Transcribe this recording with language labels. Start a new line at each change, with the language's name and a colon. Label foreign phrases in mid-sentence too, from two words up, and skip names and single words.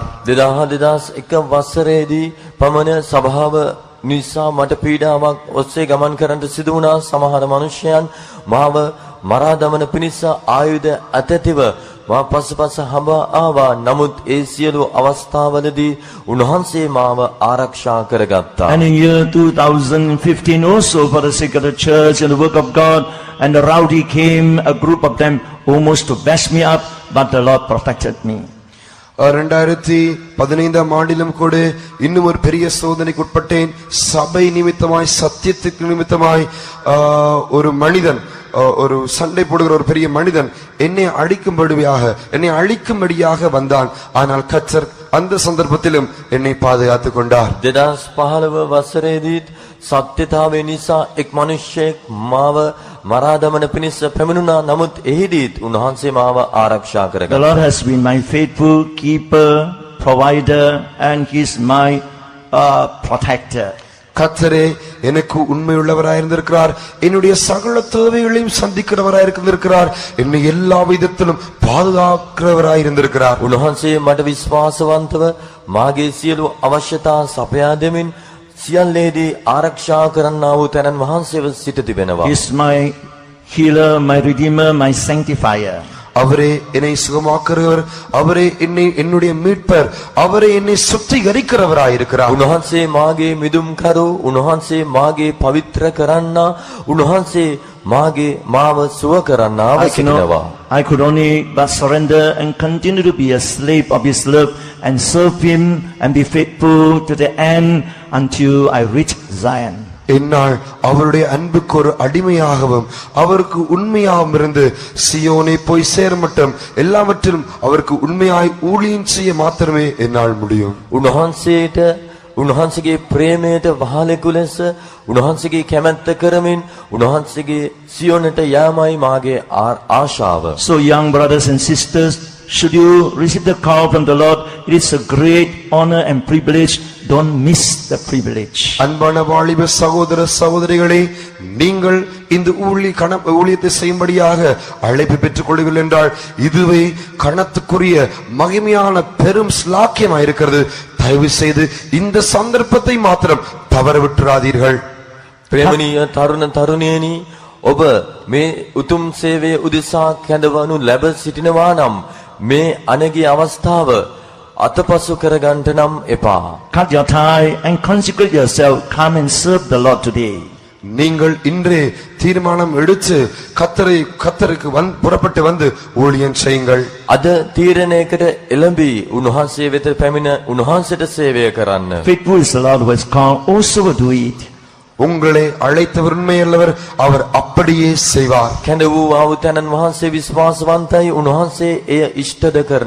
Sinhala: 2001 වසරේදී පමණ සභාව නිසා මට පීඩාවක් ඔස්සේ ගමන් කරන්නට සිදු වුණා. සමහර මිනිසයන් මාව මරා දමන පිණිස ආයුධ අතැතිව මා පසුපස හඹා ආවා. නමුත් ඒ සියලු අවස්ථාවලදී උන්වහන්සේ මාව ආරක්ෂා කරගත්තා.
English: And in year 2015 also, for the sake of the church and the work of God, and the rowdy came, a group of them, almost to bash me up, but the Lord protected me.
Tamil: 2015 ஆண்டிலும் கூட இன்னும் ஒரு பெரிய சோதனைக்கு உட்பட்டேன். சபை நிமித்தமாய் சத்தியத்துக்கு நிமித்தமாய் ஒரு மனிதன், ஒரு சண்டை போடுகிற ஒரு பெரிய மனிதன் என்னை அழிக்கும்படியாக வந்தான். ஆனால் கர்த்தர் அந்த சந்தர்ப்பத்திலும் என்னை பாதுகாத்துக் கொண்டார்.
Sinhala: 2015 වසරේදීත් සත්‍යතාවය නිසා එක් මිනිසෙක් මාව මරා දමන පිණිස පැමිණුණා. නමුත් එහිදීත් උන්වහන්සේ මාව ආරක්ෂා කරගත්තා.
English: The Lord has been my faithful keeper, provider, and He is my protector.
Tamil: கர்த்தரே எனக்கு உண்மையுள்ளவராய் இருந்திருக்கிறார். என்னுடைய சகல தேவைகளையும் சந்திக்கிறவராய் இருந்திருக்கிறார். என்னை எல்லா விதத்திலும் பாதுகாக்கிறவராய் இருந்திருக்கிறார்.
Sinhala: උන්වහන්සේ මට විශ්වාසවන්තව මාගේ සියලු අවශ්‍යතා සපයා දෙමින් සියල්ලේදී ආරක්ෂා කරන්නා වූ තැනන් වහන්සේව සිට තිබෙනවා.
English: He is my healer, my redeemer, my sanctifier.
Tamil: அவரே என்னை சுகமாக்குறவர், அவரே என்னுடைய மீட்பர், அவரே என்னை சுத்திகரிக்கிறவராய் இருக்கிறார்.
Sinhala: උන්වහන්සේ මාගේ මිදුම් කරු, උන්වහන්සේ මාගේ පවිත්‍ර කරන්නා, උන්වහන්සේ මාගේ මාව සුව කරන්නා වසිනවා.
English: I could only but surrender and continue to be a slave of His love and serve Him and be faithful to the end until I reach Zion.
Tamil: என்னால் அவருடைய அன்புக்கு ஒரு அடிமையாகவும் அவருக்கு உண்மையாகவும் இருந்து சியோனை போய் சேர மட்டும் எல்லாவற்றிலும் அவருக்கு உண்மையாய் ஊழியம் செய்ய மாத்திரமே என்னால் முடியும்.
Sinhala: උන්වහන්සේගේ ප්‍රේමයට වහලෙකු ලෙස උන්වහන්සේගේ කැමැත්ත කරමින් උන්වහන්සේගේ සියොනට යාමයි මාගේ ආශාව.
English: So young brothers and sisters, should you receive the call from the Lord, it is a great honor and privilege. Don't miss the privilege.
Tamil: அன்பான வாலிப சகோதர சகோதரிகளே, நீங்கள் இந்த ஊழியத்தை செய்யும்படியாக அழைப்பு பெற்றுக் கொள்ளுங்கள் என்றால் இதுவே கணத்துக்குரிய மகிமையான பெரும் ஸ்லாக்கியமாக இருக்கிறது. தயவு செய்து இந்த சந்தர்ப்பத்தை மாத்திரம் தவற விட்டுறாதீர்கள்.
Sinhala: ප්‍රේමණීය තරුණ තරුණියනි, ඔබ මේ උතුම් සේවයේ උදෙසා කැඳවනු ලැබ සිටිනවා නම් මේ අනගී අවස්ථාව අතපසු කරගන්නට නම් එපා.
English: Cut your tie and consecrate yourself. Come and serve the Lord today.
Tamil: நீங்கள் இன்றே தீர்மானம் எடுத்து கர்த்தருக்கு புறப்பட்டு வந்து ஊழியம் செய்யுங்கள்.
Sinhala: අද තීරණයකට එළඹී උන්වහන්සේ වෙත පැමිණ උන්වහන්සේට සේවය කරන්න.
English: Faithful is the Lord who has called, also will do it.
Tamil: உங்களை அழைத்தவர் உண்மையுள்ளவர், அவர் அப்படியே செய்வார்.
Sinhala: කැඳ වූ ආවුතනන් වහන්සේ විශ්වාසවන්තයි, උන්වහන්සේ එය ඉෂ්ටද කරනසේක.